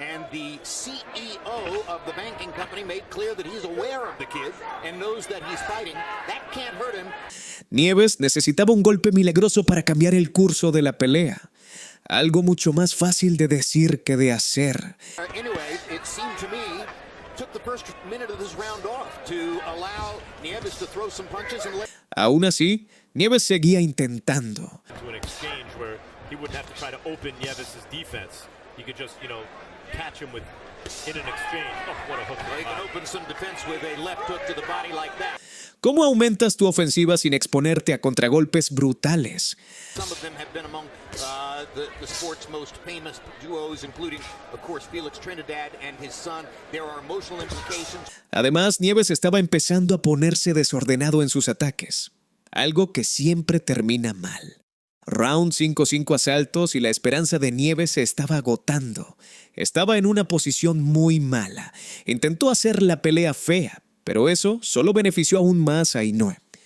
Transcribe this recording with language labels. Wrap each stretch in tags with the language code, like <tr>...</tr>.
<en>The CEO of the banking company made clear that he's aware of the kid and knows that he's fighting. That can't hurt him.</en> <es>Nieves necesitaba un golpe milagroso para cambiar el curso de la pelea. Algo mucho más fácil de decir que de hacer.</es> <en>Anyway, it seemed to me took the first minute of this round off to allow Nieves to throw some punches and</en> <es>Aún así, Nieves seguía intentando.</es> <en>To an exchange where he wouldn't have to try to open Nieves' defense. He could just, catch him with in an exchange. Oh, what a hook. He can open some defense with a left hook to the body like that.</en> <es>¿Cómo aumentas tu ofensiva sin exponerte a contragolpes brutales?</es> <en>Some of them have been among the sport's most famous duos, including, of course, Felix Trinidad and his son. There are emotional implications.</en> <es>Además, Nieves estaba empezando a ponerse desordenado en sus ataques, algo que siempre termina mal. Round 5 asaltos y la esperanza de Nieves se estaba agotando. Estaba en una posición muy mala. Intentó hacer la pelea fea, pero eso solo benefició aún más a Inoue.</es>